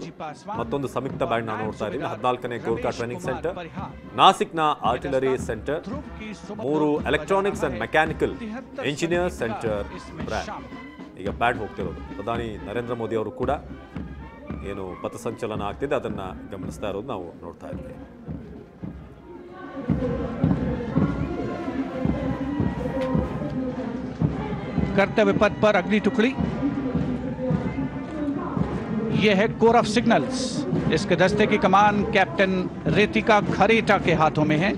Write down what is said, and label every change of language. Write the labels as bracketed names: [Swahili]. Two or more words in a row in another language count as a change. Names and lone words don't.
[Kannada] ಮತ್ತೊಂದು ಸಂಯುಕ್ತ ಬ್ಯಾಂಡ್ ನಾವು ನೋಡ್ತಾ ಇದ್ದೀವಿ. 14ನೇ ಗೋರ್ಖಾ ಟ್ರೈನಿಂಗ್ ಸೆಂಟರ್, ನಾಸಿಕ್ನ ಆರ್ಟಿಲರಿ ಸೆಂಟರ್, 3 ಎಲೆಕ್ಟ್ರಾನಿಕ್ಸ್ ಅಂಡ್ ಮೆಕ್ಯಾನಿಕಲ್ ಇಂಜಿನಿಯರ್ ಸೆಂಟರ್ ಬ್ಯಾಂಡ್ ಈಗ ಬ್ಯಾಂಡ್ ಹೋಗ್ತಿರೋದು. ಪ್ರಧಾನಿ ನರೇಂದ್ರ ಮೋದಿ ಅವರು ಕೂಡ ಏನು ಪಥಸಂಚಲನ ಆಗ್ತಿದೆ ಅದನ್ನ ಗಮನಿಸ್ತಾ ಇರೋದು ನಾವು ನೋಡ್ತಾ ಇದ್ದೀವಿ. [Hindi] कर्तव्य पथ पर अगली टुकड़ी यह है कोर ऑफ सिग्नल्स। इसके दस्ते की कमान कैप्टन रेतिका खरेटा के हाथों में है।